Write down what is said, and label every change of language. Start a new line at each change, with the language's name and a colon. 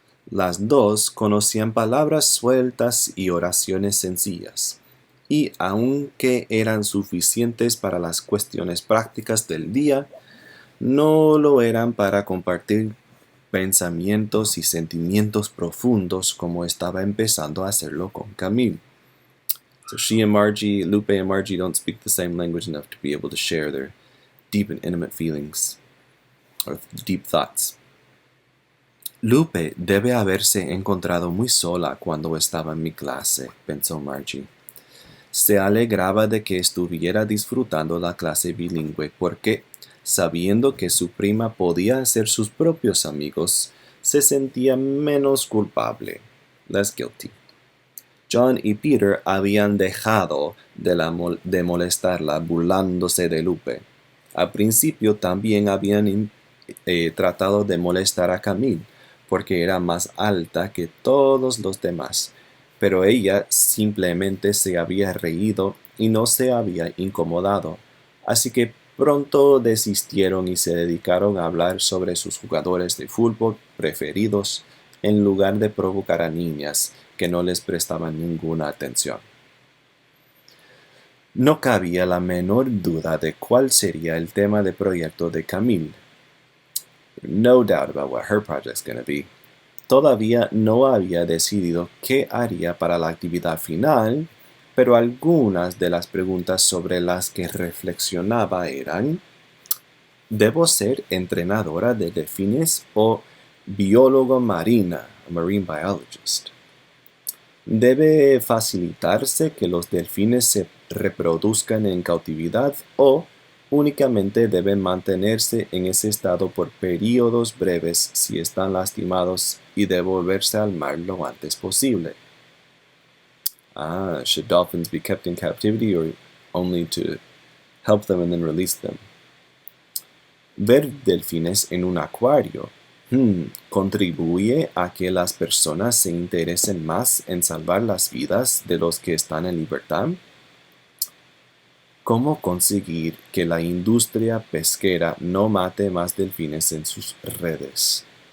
Spanish: Las dos conocían palabras sueltas y oraciones sencillas, y aunque eran suficientes para las cuestiones prácticas del día, no lo eran para compartir pensamientos y sentimientos profundos como estaba empezando a hacerlo con Camille.
English: So Lupe and Margie don't speak the same language enough to be able to share their deep and intimate feelings, or deep thoughts.
Spanish: Lupe debe haberse encontrado muy sola cuando estaba en mi clase, pensó Margie. Se alegraba de que estuviera disfrutando la clase bilingüe porque Sabiendo que su prima podía hacer sus propios amigos, se sentía menos culpable,
English: less guilty.
Spanish: John y Peter habían dejado de molestarla burlándose de Lupe. Al principio también habían tratado de molestar a Camille, porque era más alta que todos los demás, pero ella simplemente se había reído y no se había incomodado, así que pronto desistieron y se dedicaron a hablar sobre sus jugadores de fútbol preferidos en lugar de provocar a niñas que no les prestaban ninguna atención. No cabía la menor duda de cuál sería el tema de proyecto de Camille.
English: No doubt about what her project's gonna be.
Spanish: Todavía no había decidido qué haría para la actividad final, pero algunas de las preguntas sobre las que reflexionaba eran: ¿debo ser entrenadora de delfines o biólogo marina,
English: a marine biologist?
Spanish: ¿Debe facilitarse que los delfines se reproduzcan en cautividad o únicamente deben mantenerse en ese estado por periodos breves si están lastimados y devolverse al mar lo antes posible?
English: Should dolphins be kept in captivity or only to help them and then release them?
Spanish: Ver delfines en un acuario contribuye a que las personas se interesen más en salvar las vidas de los que están en libertad. ¿Cómo conseguir que la industria pesquera no mate más delfines en sus redes?